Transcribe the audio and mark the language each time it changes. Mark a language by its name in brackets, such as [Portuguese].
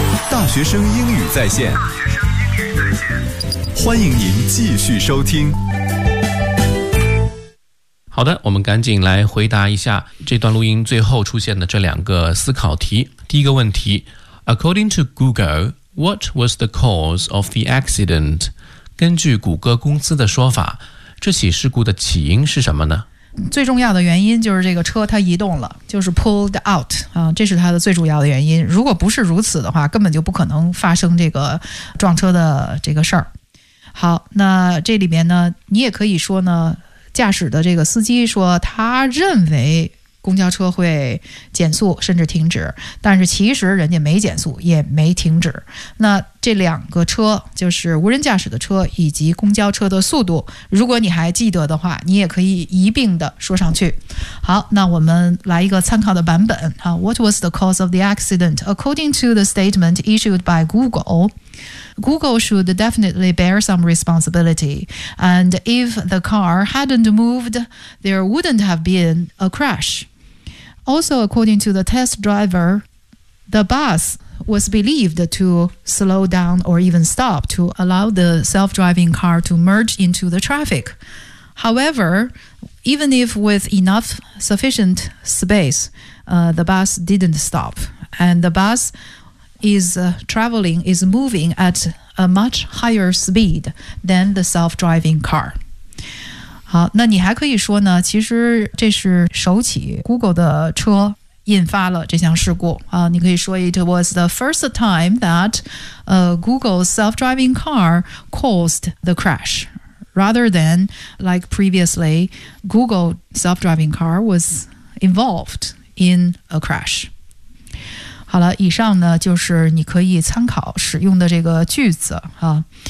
[Chinese] 大学生英语在线。欢迎您继续收听。好的，我们赶紧来回答一下这段录音最后出现的这两个思考题。第一个问题， [English] According to Google, what was the cause of the accident? [Chinese] 根据谷歌公司的说法，这起事故的起因是什么呢？最重要的原因就是这个车它移动了，就是 pulled out、这是它的最主要的原因。如果不是如此的话，根本就不可能发生这个撞车的这个事儿。好，那这里面呢，你也可以说呢，驾驶的这个司机说他认为公交车会减速甚至停止，但是其实人家没减速也没停止。那这两个车，就是无人驾驶的车以及公交车的速度，如果你还记得的话，你也可以一并的说上去。好，那我们来一个参考的版本。 [English] What was the cause of the accident? According to the statement issued by Google should definitely bear some responsibility. And if the car hadn't moved, there wouldn't have been a crash. Also, according to the test driver, the bus was believed to slow down or even stop to allow the self-driving car to merge into the traffic. However, even if with enough sufficient space, the bus didn't stop. And the bus is moving at a much higher speed than the self-driving car. [Chinese] 好，那你还可以说呢，其实这是首起 Google 的车引发了这项事故。你可以说 [English] it was the first time that Google's self-driving car caused the crash, rather than like previously, Google self-driving car was involved in a crash. [Chinese] 好了，以上呢就是你可以参考使用的这个句子啊。